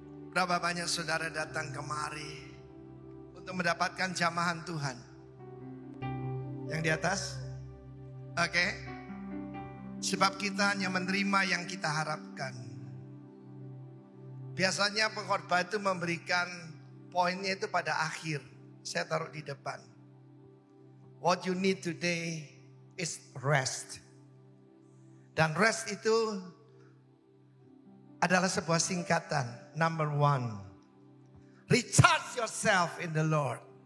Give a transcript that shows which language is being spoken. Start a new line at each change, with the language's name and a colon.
Indonesian: Berapa banyak saudara datang kemari untuk mendapatkan jamahan Tuhan? Yang di atas? Oke. Sebab kita hanya menerima yang kita harapkan. Biasanya pengkhotbah itu memberikan poinnya itu pada akhir. Saya taruh di depan.
English: What you need today is rest.
Indonesian: Dan rest itu adalah sebuah singkatan.
English: Number 1. Recharge yourself in the Lord.